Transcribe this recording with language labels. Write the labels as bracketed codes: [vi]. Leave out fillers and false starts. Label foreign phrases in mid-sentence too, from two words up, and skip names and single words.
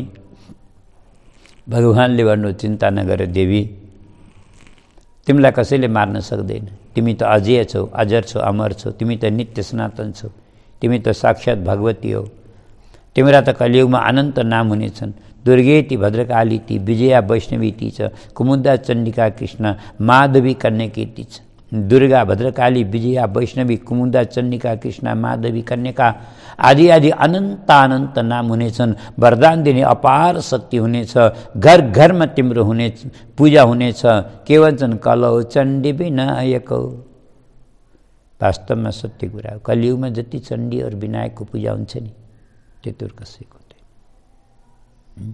[ne] भगवानले भन्नु, चिन्ता नगर देवी, तिमीलाई कसैले मार्न सक्दैन। तिमी त अजय छौ, अजर छौ, अमर छौ, तिमी त नित्य सनातन छौ, तिमी त साक्षात भगवती हो। तिमीरा त कलियुगमा अनन्त नाम हुनेछन्, [sa] दुर्गेति भद्रकालीति विजया वैष्णवीति च कुमुदा चण्डिका कृष्ण माधवी कन्यकेति छ। [ne] दुर्गा भद्रकाली विजया वैष्णवी कुमुदा चण्डिका कृष्ण माधवी कन्यका आदि आदि अनन्त नाम हुनेछन्। वरदान दिने अपार शक्ति हुनेछ। घर घरमा तिम्रो हुने पूजा हुनेछ। के भन्छन्? [sa] कलौ चण्डी विनायकौ। [ne] वास्तवमा सत्य कुरा हो। कलियुगमा जति चण्डी और विनायकको पूजा हुन्छ नि त्यति कसैको हुँदैन।